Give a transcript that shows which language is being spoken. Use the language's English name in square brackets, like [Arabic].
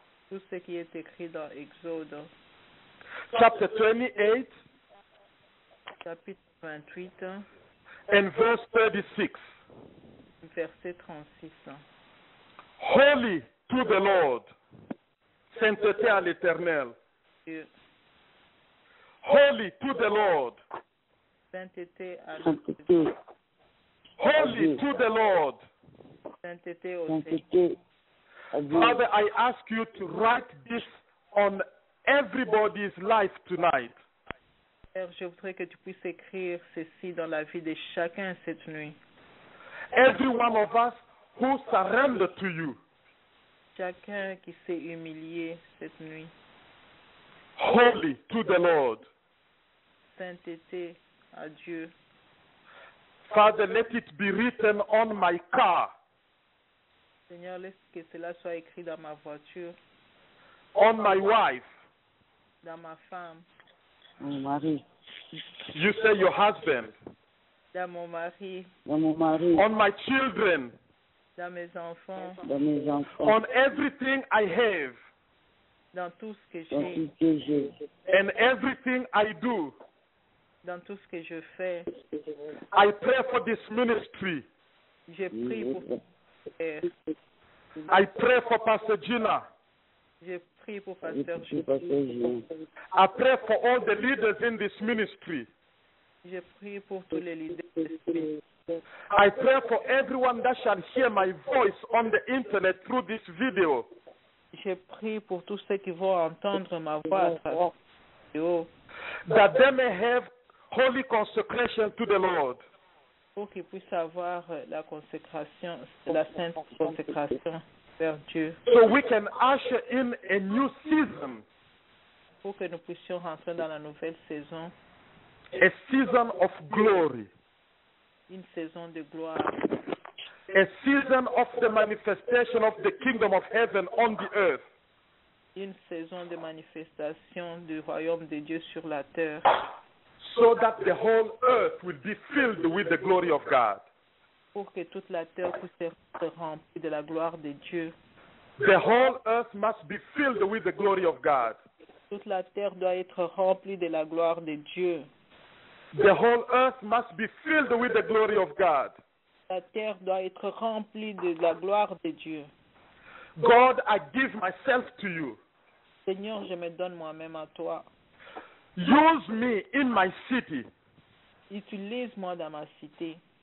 [French] Tout ce qui est écrit dans Exode, [English] chapter 28 [French] chapitre 28, [English] and verse 36. [French] verset 36. [English] Holy to the Lord, [French] sainteté à l'Éternel. Dieu, [English] Holy to the Lord, [French] sainteté à Sainteté, [English] holy to the Lord. [French] sainteté au Seigneur. sainteté à Dieu. [English] Father, I ask you to write this on everybody's life tonight. [French] Père, je voudrais que tu puisses écrire ceci dans la vie de chacun cette nuit. [English] Every one of us who surrender to you. [French] Chacun qui s'est humilié cette nuit. [English] Holy to the Lord. [French] Sainteté à Dieu. [English] Father, let it be written on my car, [French] Seigneur, laisse que cela soit écrit dans ma voiture, [English] on my wife. [French] dans ma femme, Mon mari, [English] You say your husband. [French] dans mon mari, dans mon mari, [English] On my children. [French] dans mes enfants, dans mes enfants, [English] On everything I have [French] dans tout ce que dans j'ai, tout ce que j'ai. [English] and everything I do. [French] dans tout ce que je fais. [English] I pray for this ministry. [French] Je prie pour Père. [English] I pray for Pastor Gina. [French] Je prie pour Je Pasteur prie Jules. pour Pasteur Julien. [English] I pray for all the leaders in this ministry. [French] Je prie pour tous les leaders d'esprit. [English] I pray for everyone that shall hear my voice on the internet through this video. [French] Je prie pour tous ceux qui vont entendre ma voix à travers la vidéo, [English] That they may have holy consecration to the Lord. [French] pour qu'ils puissent avoir la consécration, la sainte consécration vers Dieu, [English] So we can usher in a new season, [French] pour que nous puissions rentrer dans la nouvelle saison, [English] a season of glory, [French] une saison de gloire, [English] a season of the manifestation of the kingdom of heaven on the earth. [French] une saison de manifestation du royaume de Dieu sur la terre, [English] So that the whole earth will be filled with the glory of God. [French] pour que toute la terre puisse être remplie de la gloire de Dieu. [English] The whole earth must be filled with the glory of God. [French] Toute la terre doit être remplie de la gloire de Dieu. [English] The whole earth must be filled with the glory of God. [French] La terre doit être remplie de la gloire de Dieu. [English] God, I give myself to you. [French] Seigneur, je me donne moi-même à toi. [English] Use me in my city, [French] Utilise-moi dans ma cité,